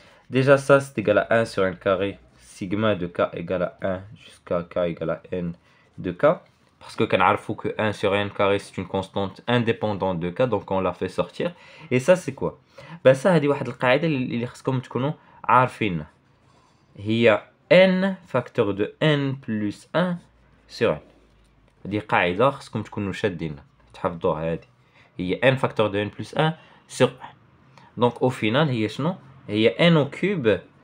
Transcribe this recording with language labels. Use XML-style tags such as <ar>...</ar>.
<fr>Déjà ça c'est égal à 1 sur n carré sigma de k égale à 1 jusqu'à k égale à n de k, parce que كنعرفوا que 1 sur n carré c'est une constante indépendante de k, donc on l'a fait sortir. Et ça c'est quoi? Ben ça</fr> <ar>هذه واحد القاعدة اللي خصكم تكونوا عارفينها، هي</ar> <fr>n facteur de n plus 1 sur n.</fr> <ar>هذه قاعدة خصكم تكونوا شادينها تحفظوها، هذه هي</ar> <fr>n facteur de n plus 1 sur 1. Donc au final</fr> <ar>هي شنو؟ هي</ar> <fr>n au cube.</fr>